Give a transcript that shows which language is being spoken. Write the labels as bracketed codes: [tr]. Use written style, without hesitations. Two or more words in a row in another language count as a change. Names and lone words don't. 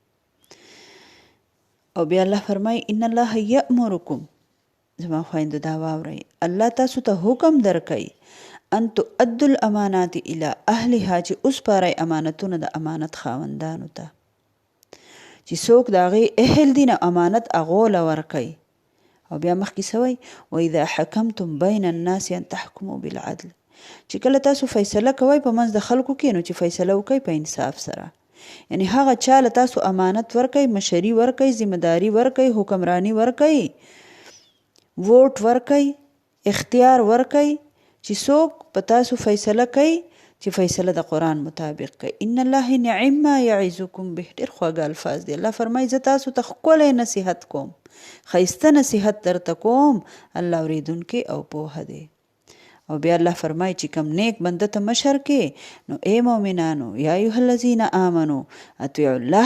[ps] او بیا الله فرمایي [ar] ان الله یأمرکم [ps] زما خویندو دا واورئ الله تاسو ته حکم درکوي [ar] ان تؤدوا الامانات الی اهلها [ps] چې وسپارئ امانتونه د امانت خاوندانو ته چې څوک د هغې اهل دي نو امانت هغو له ورکوي او بیا مخکې سوی [ar] واذا حکمتم بین الناس ان تحکموا بالعدل [ps] چې کله تاسو فیصله کوئ په منځ د خلکو کې نو چې فیصله وکئ په انصاف سره یعنی هغه چا له تاسو امانت ورکئ مشري ورکئ ذمهداري ورکئ حکمرانی ورکئ ووټ ورکئ اختیار ورکئ چې څوک په تاسو فیصله کوي چې فیصله د قرآن مطابق کوي [ar] ان الله نعم ما یعظکم به [ps] ډېر خواږه الفاظ دي الله فرمایي زه تاسو ته ښکلی نصیحت کوم ښایسته نصیحت درته کوم الله اورېدونکی او پوهه دی او بیا الله فرمایي چې کم نیک بنده ته مشر کې نو ای مؤمنانو [ar] یا ایها الذین آمنو اطیعوا الله